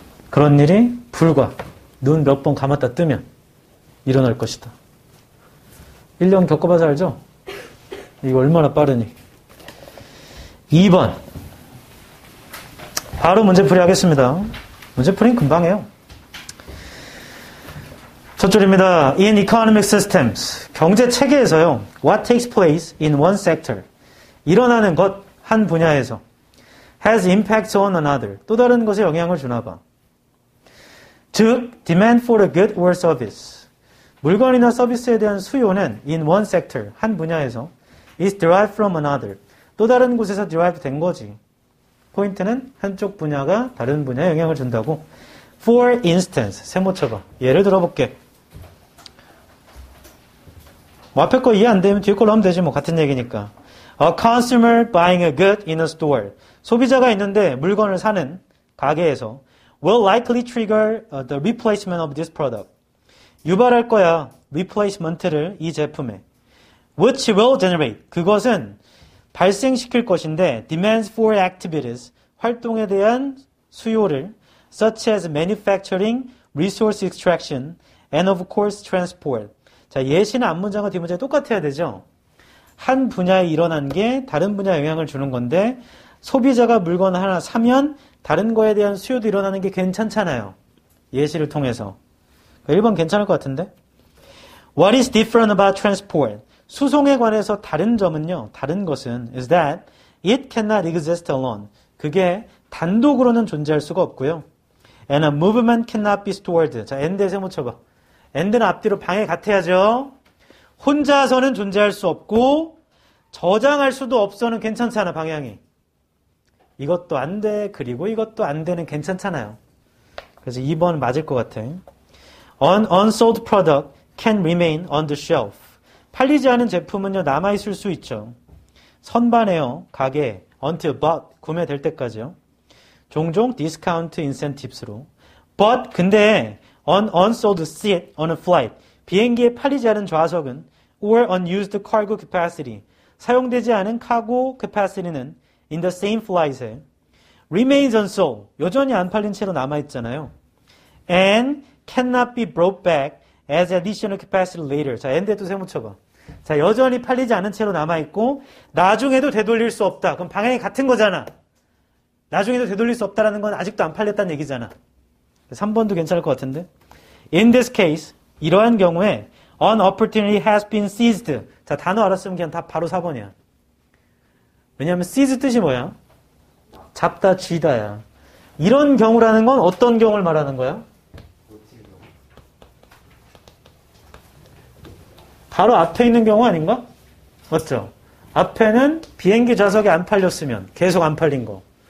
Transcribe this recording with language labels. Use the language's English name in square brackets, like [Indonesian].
[Korean] 그런 일이 불과 눈 몇 번 감았다 뜨면 일어날 것이다. 1년 겪어봐서 알죠? 이거 얼마나 빠르니. 2번 바로 문제풀이 하겠습니다. 문제풀이는 금방 해요. 첫 줄입니다. [English] In economic systems, [Korean] 경제 체계에서요. [English] What takes place in one sector, [Korean] 일어나는 것 한 분야에서 [English] has impacts on another, [Korean] 또 다른 것에 영향을 주나 봐. [English] 즉, demand for a good or service, [Korean] 물건이나 서비스에 대한 수요는 [English] in one sector, [Korean] 한 분야에서 [English] is derived from another, [Korean] 또 다른 곳에서 [English] derive 된 거지. [Korean] 포인트는 한쪽 분야가 다른 분야에 영향을 준다고. [English] For instance, [Korean] 세모 쳐봐. 예를 들어볼게. 뭐 앞에 거 이해 안 되면 뒤에 걸로 하면 되지 뭐 같은 얘기니까. [English] A consumer buying a good in a store. [Korean] 소비자가 있는데 물건을 사는 가게에서 [English] will likely trigger the replacement of this product. [Korean] 유발할 거야. replacement를 이 제품에. [English] which will generate. [Korean] 그것은 발생시킬 것인데 [English] demands for activities. [Korean] 활동에 대한 수요를 [English] such as manufacturing, resource extraction, and of course transport. [Korean] 자, 예시는 앞문장과 뒷문장이 똑같아야 되죠. 한 분야에 일어난 게 다른 분야에 영향을 주는 건데 소비자가 물건 하나 사면 다른 거에 대한 수요도 일어나는 게 괜찮잖아요. 예시를 통해서. 1번 괜찮을 것 같은데? [English] What is different about transport? [Korean] 수송에 관해서 다른 점은요. 다른 것은 [English] is that it cannot exist alone. [Korean] 그게 단독으로는 존재할 수가 없고요. [English] And a movement cannot be stored. [Korean] 자, and에 세모 쳐봐. and는 앞뒤로 방해 같아야죠. 혼자서는 존재할 수 없고 저장할 수도 없어는 괜찮잖아, 방향이. 이것도 안 돼, 그리고 이것도 안 되는 괜찮잖아요. 그래서 2번 맞을 것 같아. [English] An unsold product can remain on the shelf. [Korean] 팔리지 않은 제품은요, 남아있을 수 있죠. 선반에요, 가게, [English] until bought, [Korean] 구매될 때까지요. 종종 discount incentives로. [English] But, [Korean] 근데, [English] an unsold seat on a flight. [Korean] 비행기에 팔리지 않은 좌석은 [English] or unused cargo capacity. [Korean] 사용되지 않은 카고 [English] capacity는 in the same flight에 remains unsold. [Korean] 여전히 안 팔린 채로 남아있잖아요. [English] And cannot be brought back as additional capacity later. [Korean] 자, and에도 세묻혀봐. 자, 여전히 팔리지 않은 채로 남아있고 나중에도 되돌릴 수 없다. 그럼 방향이 같은 거잖아. 나중에도 되돌릴 수 없다라는 건 아직도 안 팔렸다는 얘기잖아. 3번도 괜찮을 것 같은데. [English] In this case, [Korean] 이러한 경우에 [English] an opportunity has been seized. [Korean] 자, 단어 알았으면 그냥 다 바로 4번이야. 왜냐하면 seize 뜻이 뭐야? 잡다, 쥐다야. 이런 경우라는 건 어떤 경우를 말하는 거야? 바로 앞에 있는 경우 아닌가? 맞죠? 앞에는 비행기 좌석이 안 팔렸으면 계속 안 팔린 거.